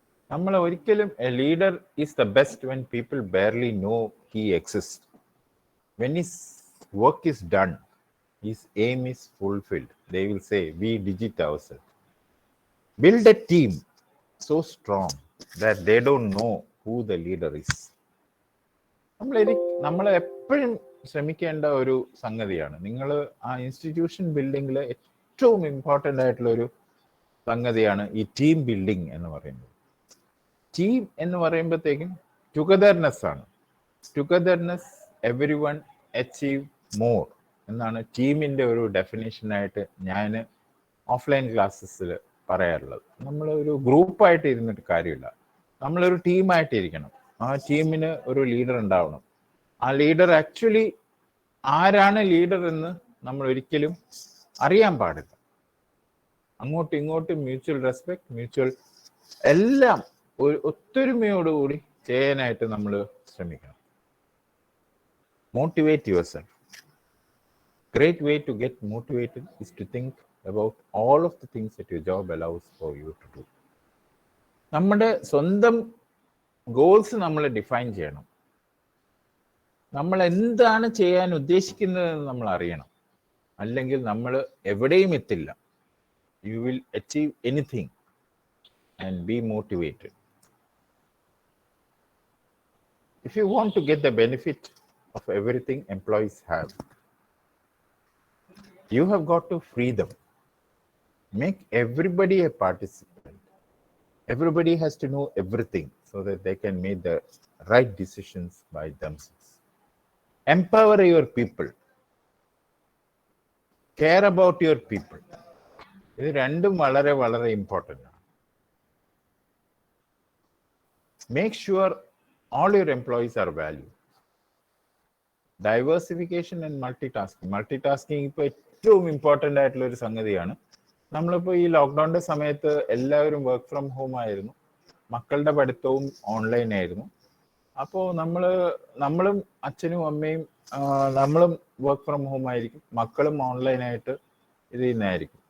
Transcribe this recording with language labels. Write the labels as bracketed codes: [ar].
[ml] നമ്മൾ ഒരിക്കലും [en] A leader is the best when people barely no he exist. When his work is done, his aim is fulfilled, they will say V digit ourselves. Build a team so strong that they don't know who the leader is. [ml] നമ്മൾ എപ്പോഴും ശ്രമിക്കേണ്ട ഒരു സംഗതിയാണ്. നിങ്ങൾ ആ institution ബിൽഡിങ്ങിൽ ഏറ്റവും important ആയിട്ടുള്ള ഒരു സംഗതിയാണ് ഈ ടീം ബിൽഡിംഗ് എന്ന് പറയുന്നത്. ടീം എന്ന് പറയുമ്പോഴത്തേക്കും ടുഗദർനെസ് ആണ്. [en] togetherness everyone achieve more [ml] എന്നാണ് ടീമിൻ്റെ ഒരു ഡെഫിനേഷനായിട്ട് ഞാൻ ഓഫ്ലൈൻ ക്ലാസ്സസിൽ പറയാറുള്ളത്. നമ്മൾ ഒരു ഗ്രൂപ്പായിട്ട് ഇരുന്നിട്ട് കാര്യമില്ല, നമ്മളൊരു ടീമായിട്ട് ഇരിക്കണം. ആ ടീമിന് ഒരു ലീഡർ ഉണ്ടാവണം. ആ ലീഡർ ആക്ച്വലി ആരാണ് ലീഡർ എന്ന് നമ്മൾ ഒരിക്കലും അറിയാൻ പാടില്ല. അങ്ങോട്ടും ഇങ്ങോട്ടും മ്യൂച്വൽ റെസ്പെക്ട്, മ്യൂച്വൽ എല്ലാം ഒരു ഒത്തൊരുമയോടുകൂടി ചെയ്യാനായിട്ട് നമ്മൾ ശ്രമിക്കണം. [en] Motivate yourself. Great way to get motivated is to think about all of the things that your job allows for you to do. [ml] നമ്മുടെ സ്വന്തം ഗോൾസ് നമ്മൾ ഡിഫൈൻ ചെയ്യണം. നമ്മൾ എന്താണ് ചെയ്യാൻ ഉദ്ദേശിക്കുന്നതെന്ന് നമ്മൾ അറിയണം. അല്ലെങ്കിൽ നമ്മൾ എവിടെയും എത്തില്ല. [en] You will achieve anything and be motivated. If you want to get the benefit of everything employees have, you have got to free them. Make everybody a participant. Everybody has to know everything so that they can make the right decisions by themselves. empower your people, care about your people. [ml] ഇത് രണ്ടും വളരെ വളരെ important ആണ്. [en] Make sure all your employees are valued. [ml] Diversification and multitasking ഇപ്പോൾ ഏറ്റവും important ആയിട്ടുള്ള ഒരു സംഗതിയാണ്. നമ്മളിപ്പോൾ ഈ ലോക്ക്ഡൗണിൻ്റെ സമയത്ത് എല്ലാവരും വർക്ക് ഫ്രം ഹോം ആയിരുന്നു, മക്കളുടെ പഠിത്തവും ഓൺലൈൻ ആയിരുന്നു. അപ്പോൾ നമ്മളും അച്ഛനും അമ്മയും നമ്മളും വർക്ക് ഫ്രം ഹോം ആയിരിക്കും, മക്കളും ഓൺലൈനായിട്ട് ഇത് ചെയ്യുന്നതായിരിക്കും.